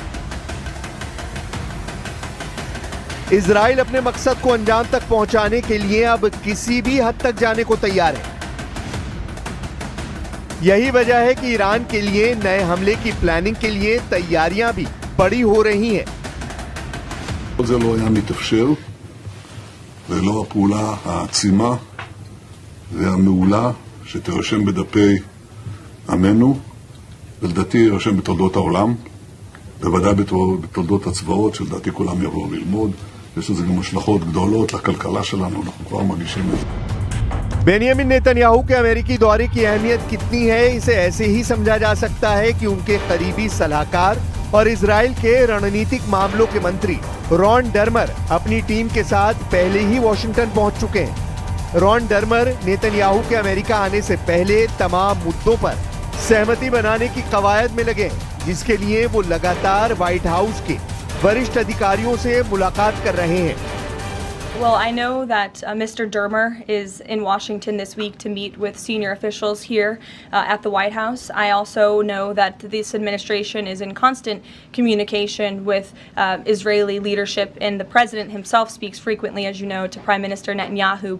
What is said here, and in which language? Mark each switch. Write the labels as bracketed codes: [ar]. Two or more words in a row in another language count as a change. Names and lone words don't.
[hi] इजराइल अपने मकसद को अंजाम तक पहुंचाने के लिए अब किसी भी हद तक जाने को तैयार है। यही वजह है कि ईरान के लिए नए हमले की प्लानिंग के लिए तैयारियां भी बड़ी हो रही हैं। [he] זה לא היה מתאפשר ללא הפעולה העצימה והמעולה שתירשם בדפי עמנו, ולדעתי יירשם בתולדות העולם, בוודאי בתולדות הצבאות, שלדעתי כולם יבואו ללמוד. יש לזה גם השלכות גדולות לכלכלה שלנו, אנחנו כבר מרגישים את זה. [hi] बेनियामिन नेतन्याहू के अमेरिकी दौरे की अहमियत कितनी है, इसे ऐसे ही समझा जा सकता है कि उनके करीबी सलाहकार और इजराइल के रणनीतिक मामलों के मंत्री रॉन डर्मर अपनी टीम के साथ पहले ही वॉशिंगटन पहुंच चुके हैं। रॉन डर्मर नेतन्याहू के अमेरिका आने से पहले तमाम मुद्दों पर सहमति बनाने की कवायद में लगे हैं, जिसके लिए वो लगातार व्हाइट हाउस के वरिष्ठ अधिकारियों से मुलाकात कर रहे हैं। [en] Well, I know that Mr. Dermer is in Washington this week to meet with senior officials here at the White House. I also know that this administration is in constant communication with Israeli leadership, and the president himself speaks frequently, as you know, to Prime Minister Netanyahu.